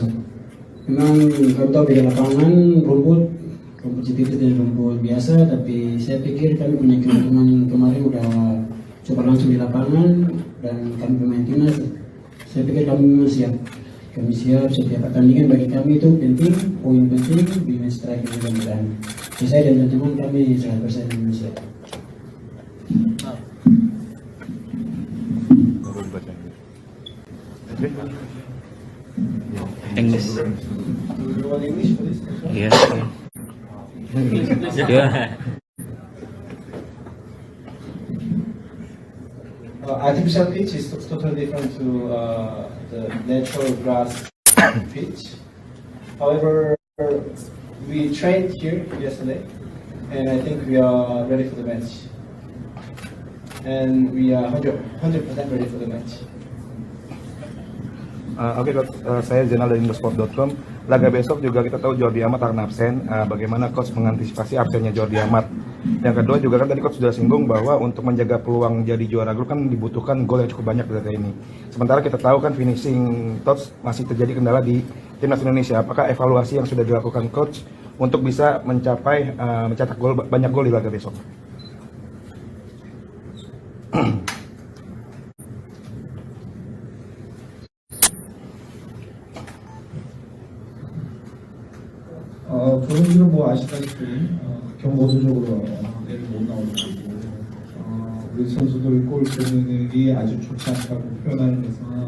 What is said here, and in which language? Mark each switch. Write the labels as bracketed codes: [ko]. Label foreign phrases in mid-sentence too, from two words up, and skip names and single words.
[id] Memang kami tahu di lapangan rumput CTP dan rumput biasa, tapi saya pikir kami punya keuntungan kemarin udah coba langsung di lapangan dan kami pemain timnas. Saya pikir kami memang siap. Kami siap setiap pertandingan bagi kami itu penting, poin penting di match terakhir mudah-mudahan. Saya dan teman-teman kami 100% Indonesia. [en] English. You want English for this? [id] Iya. Iya. [en] Artificial pitch is totally different to the natural grass pitch. However, we trained here yesterday, and I think we are ready for the match. And we are 100% ready for the match. [id] Oke, Coach, saya Zainal dari Indosport.com. Laga besok juga kita tahu Jordi Amat akan absen. Bagaimana Coach mengantisipasi absennya Jordi Amat? Yang kedua juga kan tadi Coach sudah singgung bahwa untuk menjaga peluang jadi juara grup kan dibutuhkan gol yang cukup banyak dari ini. Sementara kita tahu kan [en] finishing touch [id] masih terjadi kendala di timnas Indonesia. Apakah evaluasi yang sudah dilakukan Coach untuk bisa mencapai mencetak gol banyak gol di laga besok? [ko] 조성주는 뭐 아시다시피 경고도적으로 내일 못 나오는 거고 우리 선수들 골 기능이 아주 좋지 않다고 표현하는 것은